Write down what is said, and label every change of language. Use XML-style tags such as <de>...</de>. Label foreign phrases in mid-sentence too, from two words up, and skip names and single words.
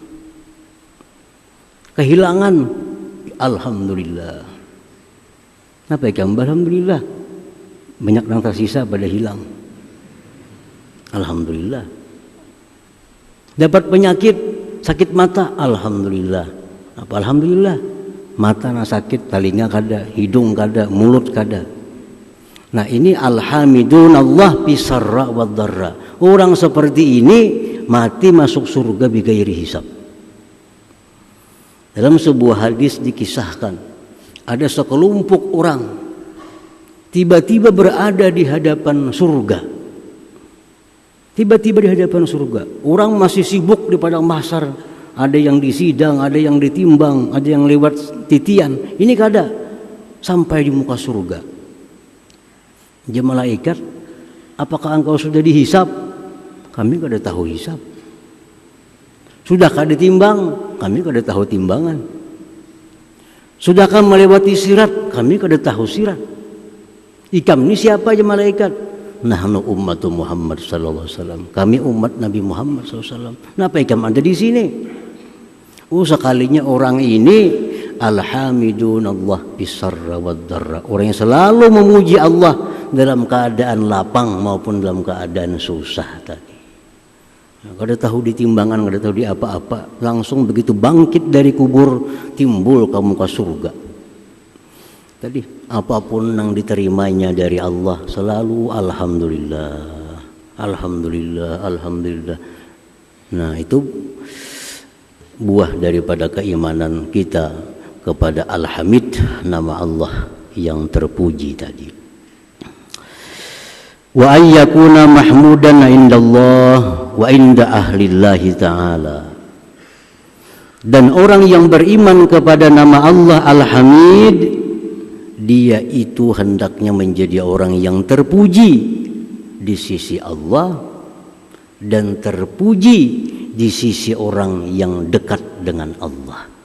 <id>Kehilangan alhamdulillah. Apa ya, alhamdulillah. Banyak yang tersisa pada hilang. Alhamdulillah. Dapat penyakit, sakit mata, alhamdulillah. Apa alhamdulillah? Mata na sakit, telinga kada, hidung kada, mulut kada. Nah, ini</id> <ar>الحامدون الله بالسراء والضراء.</ar> <id>Orang seperti ini mati masuk surga</id> <ar>بغير حساب.</ar> <id>Dalam sebuah hadis dikisahkan, ada sekelompok orang tiba-tiba berada di hadapan surga. Tiba-tiba di hadapan surga. Orang masih sibuk di padang mahsyar. Ada yang disidang, ada yang ditimbang, ada yang lewat titian. Ini kada sampai di muka surga. Dia malaikat, apakah engkau sudah dihisab? Kami kada tahu hisab. Sudah kada timbang? Kami kada tahu timbangan. Sudahkah melewati sirat? Kami kada tahu sirat. Ikam ini siapa aja malaikat?</id> <ar>نحن أمة محمد صلى الله عليه وسلم.</ar> <id>Kami umat Nabi Muhammad</id> <ar>صلى الله عليه وسلم.</ar> <id>Kenapa ikam ada di sini? Sekalinya orang ini</id> <ar>الحامدون الله بالسراء والضراء.</ar> <id>Orang yang selalu memuji Allah dalam keadaan lapang maupun dalam keadaan susah tadi. Nggak ada tahu di timbangan, nggak ada tahu di apa-apa, langsung begitu bangkit dari kubur timbul ke muka surga. Tadi apapun yang diterimanya dari Allah selalu alhamdulillah, alhamdulillah, alhamdulillah. Nah itu buah daripada keimanan kita kepada Al-Hamid, nama Allah yang terpuji tadi.</id> <ar>وأن يكون محمودا عند الله وعند أهل الله تعالى.</ar> <id>Dan orang yang beriman kepada nama Allah Al-Hamid, dia itu hendaknya menjadi orang yang terpuji di sisi Allah dan terpuji di sisi orang yang dekat dengan Allah.</id>